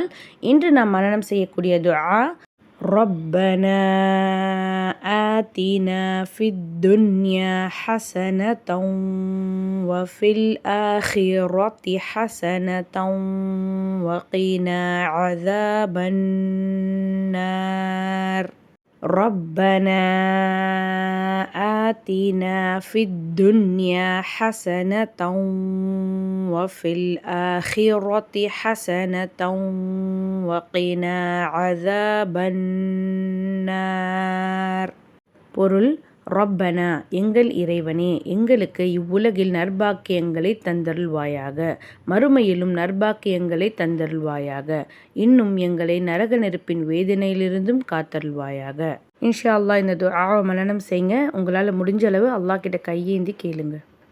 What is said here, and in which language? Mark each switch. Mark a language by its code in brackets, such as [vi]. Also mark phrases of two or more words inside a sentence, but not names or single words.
[ta] இன்று நாம் மனனம் செய்யக்கூடிய துஆ, [ar] ربنا آتنا في الدنيا حسنة وفي الآخرة حسنة وقنا عذاب النار. ربنا آتنا في الدنيا حسنة وفي الآخرة حسنة وقنا عذاب النار. [ta] பொருள்: ரப்பனா, எங்கள் இறைவனே, எங்களுக்கு இவ்வுலகில் நற்பாக்கியங்களை தந்தருள்வாயாக, மறுமையிலும் நற்பாக்கியங்களை தந்தருள்வாயாக, இன்னும் எங்களை நரக நெருப்பின் வேதனையிலிருந்தும் காத்தருள்வாயாக. [ar] إن شاء الله [ta] இந்த துஆவை மனனம் செய்யுங்க. உங்களால் முடிஞ்ச அளவு அல்லாஹ் கிட்ட கையேந்தி கேளுங்க.